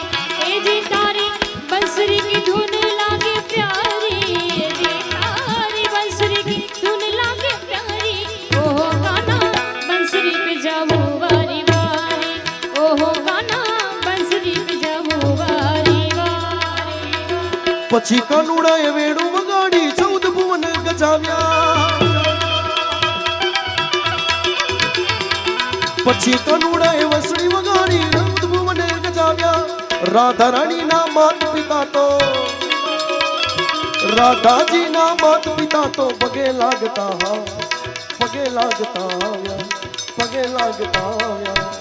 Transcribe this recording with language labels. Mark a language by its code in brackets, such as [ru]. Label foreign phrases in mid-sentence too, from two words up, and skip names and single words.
[hi] ए जी तारी बंसरी की धुन लागे प्यारी, ए जी तारी बंसरी की धुन लागे प्यारी। ओ कान्हा बंसरी पे जाऊं वारी वारी, ओ कान्हा बंसरी पे जाऊं वारी वारी। [gu] પછી કાનુડાએ વેણું વગાડી 14 ભુવન ગજાવ્યા। પછી કાનુડાએ વસણી વગાડી 14 ભુવન ગજાવ્યા। રાધા રાણીના માત પિતા તો રાધાજીના માત પિતા તો પગે લાગતા આવ્યા, પગે લાગતા આવ્યા, પગે લાગતા આવ્યા।